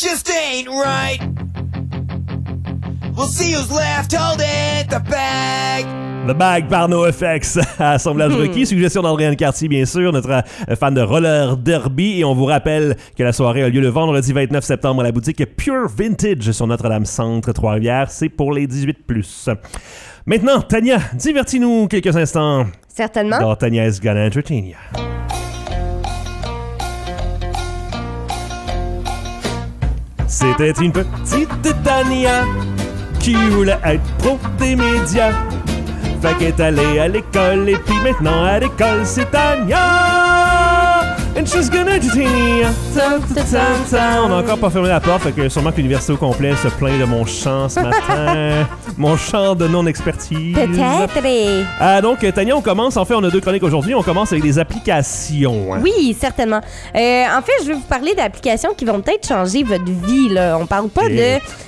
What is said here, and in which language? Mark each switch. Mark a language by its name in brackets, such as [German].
[English] ain't right. We'll see who's left holding the bag. [French] The Bag par NoFX, Assemblage Requis, suggestion d'Andréane Cartier, bien sûr, notre fan de roller derby. Et on vous rappelle que la soirée a lieu le vendredi 29 septembre à la boutique Pure Vintage sur Notre-Dame-Centre, Trois-Rivières. C'est pour les 18+. Maintenant, Tania, divertis-nous quelques instants. Certainement. Alors, [English] Tania is gonna entertain you. [French] C'était une petite Tania qui voulait être pro des médias. Fait qu'elle est allée à l'école et puis maintenant à l'école c'est Tania. [English] And she's gonna entertain you. [French] On a encore pas fermé la porte, fait que sûrement que l'université au complet se plaint de mon chant ce matin. Mon chant de non-expertise. Peut-être. Donc, Tania, on commence. En fait, on a deux chroniques aujourd'hui. On commence avec des applications. Hein. Oui, certainement. En fait, je vais vous parler d'applications qui vont peut-être changer votre vie. Là. On parle pas de...